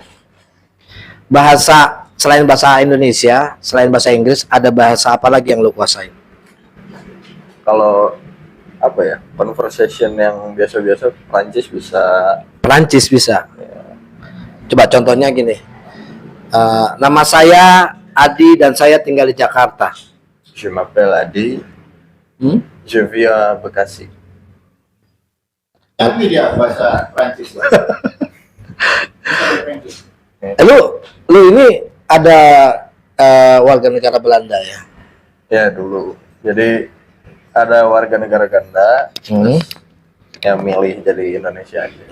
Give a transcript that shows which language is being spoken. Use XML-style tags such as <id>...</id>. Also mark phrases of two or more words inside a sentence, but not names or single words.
<id>Bahasa selain bahasa Indonesia, selain bahasa Inggris, ada bahasa apa lagi yang lu kuasain? Kalau apa ya, conversation yang biasa-biasa, Prancis bisa. Perancis bisa. Coba contohnya gini. Nama saya Adi dan saya tinggal di Jakarta.</id> <fr>Je m'appelle Adi, je vis à Bekasi.</fr> <id>Tapi dia bahasa Prancis. Lu ini ada warga negara Belanda ya? Ya dulu. Jadi ada warga negara ganda yang milih jadi Indonesia aja.</id>